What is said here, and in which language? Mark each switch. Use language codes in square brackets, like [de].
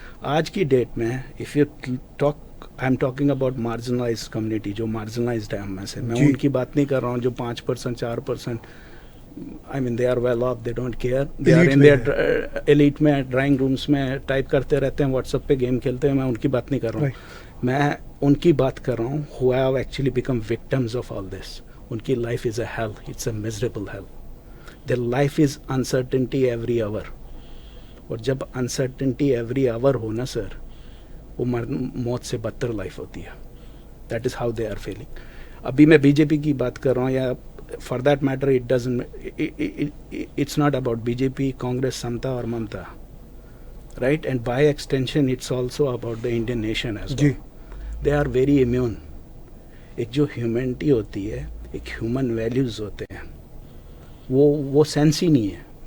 [hi] आज की डेट में [en] if you talk, I am talking about marginalised community, [hi] जो मार्जिनलाइज्ड है हम में से, मैं उनकी बात नहीं कर रहा हूँ जो 5% 4%, [en] I mean they are well off, they don't care, they are in their elite [hi] में ड्राइंग रूम्स में टाइप करते रहते हैं, व्हाट्सएप पे गेम खेलते हैं. मैं उनकी बात नहीं कर रहा हूँ, मैं उनकी बात कर रहा हूँ [en] who have actually become victims of all this. उनकी life is a hell, it's a miserable hell. Their life is uncertainty every hour. [hi] और जब [en] uncertainty every hour [hi] हो ना सर, वो मौत से बदतर लाइफ होती है. [en] That is how they are feeling. [hi] अभी मैं बीजेपी की बात कर रहा हूँ, [en] या for that matter it doesn't, it's not about BJP, Congress, Samta or Mamta, right? And by extension it's also about the Indian nation as well. They are very immune. [hi] एक जो ह्यूमैनिटी होती है, एक ह्यूमन वैल्यूज होते हैं, वो sense ही नहीं है.